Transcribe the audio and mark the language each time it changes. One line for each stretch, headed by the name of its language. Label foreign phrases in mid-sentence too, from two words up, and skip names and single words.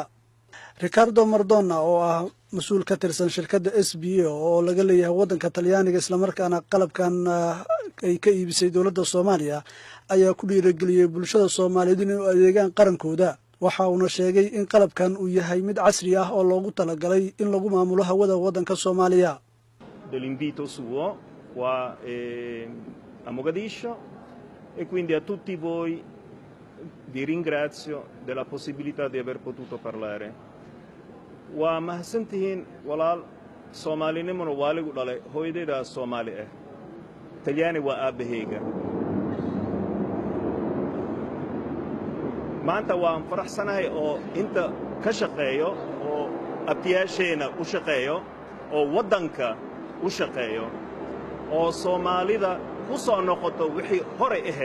Somali: Ricardo Mardona oo ah mas'uul ka tirsan shirkadda SBA oo laga leeyahay waddanka Talyaaniga isla markaana qalabkan ay ka iibisay dowladda Soomaaliya ayaa ku dhiirigeliyay bulshada Soomaaliyeed inay u adeegaan qarankooda. waxa uu sheegay in qalabkan uu yahay mid casri ah oo loogu talagalay in lagu maamulo hawada waddanka Soomaaliya.
Italian: Dell'invito suo qua a Mogadiscio e quindi a tutti voi vi ringrazio della possibilità di aver potuto parlare.
Somali: Waa mahadsantihiin walaal Soomaalinimana waa lagu dhalay hooyadayda Soomaali ah Talyaani waa aabahayga. maanta waan faraxsanahay oo inta ka shaqeeyo oo abtiyaasheena u shaqeeyo oo waddanka u shaqeeyo oo Soomaalida ku soo noqoto wixii hore ahayd.